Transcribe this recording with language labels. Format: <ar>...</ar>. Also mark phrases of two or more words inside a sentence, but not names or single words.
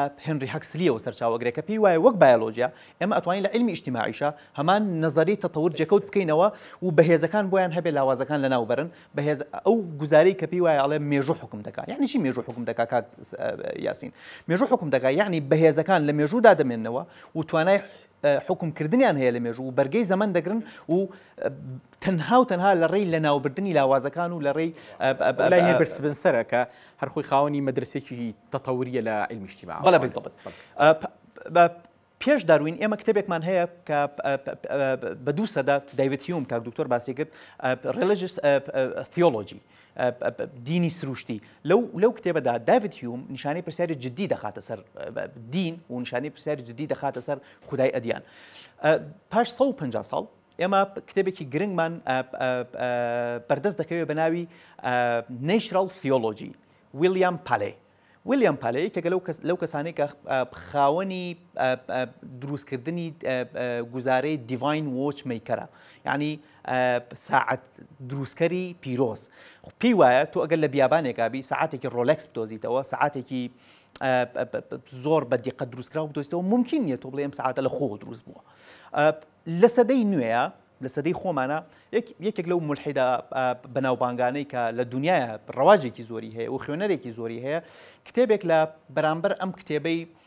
<ckb>هنری هەکسلیەوە سەرچاوەگرێت کە پێی وایە وەک بایۆلۆژیا ئێمە ئەتوانین لە علمی ئیجتیماعیشە هەمان نەزەری تەتەور جێکەوت بکەینەوە و بەهێزەکان بۆیان هەبێ لاوازەکان لەناو بەرن بەهێز ئەو گوزارەی کە پێی وایە ئەڵێ مێژوو حکم دەکات یعنی چی مێژوو حکم دەکات کات یاسین مێژوو حکم دەکات یعنی بەهێزەکان لە مێژوودا دەمێننەوە و توانای حکومکردنیان هەیە لە مێژوو و بەرگەی زەمن دەگرن و تەنها لە ڕێی لە ناوبردننی لاوازەکان و لە ڕێی لای هەیە برسبنسەرە کە هەرخۆی خاوەنی مەدرسێکی تەتەوریە لە علمی اجتیماع بەڵێ بالضبط پێش داروین ئێمە کتێبێکمان هەیە کە بە دوو سەدا دایڤید هیوم کاک دکتۆر باسی کرد</ckb> <en>religious theology</en> <ckb>دینی سروشتی لەو کتێبەدا دایڤید هیوم نیشانەی پرسیاری جدی دەخاتە سەر دین و نیشانەی پرسیاری جدی دەخاتە سەر خودای ئەدیان پاش 150 ساڵ ئێمە کتێبێکی گرنگمان بەردەست دەکەوێت بە ناوی</ckb> <en>natural theology</en> <ckb>ویلیام پالێ یەکێکە لەو کەسانەی کە خاوەنی دروستکردنی گوزارەی</ckb> <en>divine watch maker</en> <ckb>یعنی ساعت دروستکەری پیرۆز پێی وایە تۆ ئەگەر لە بیابانێکابی ساعتێکی ڕۆلەکس بدۆزیتەوە ساعتێکی زۆر بە دیقە دروستکراوە بدۆزیتەوە ممکن نیە تۆ بڵێ ئەم ساعتە لە خۆ دروست بووە لە سەدەی نوێیە لە سەدەی خۆمانە یەکێک لەو ملحیدە بەناوبانگانەی کە لە دنیاە ڕەواجێکی زۆری هەیە و خوێنەرێکی زۆری هەیە کتێبێک لە بەرامبەر ئەم کتێبەی</ckb>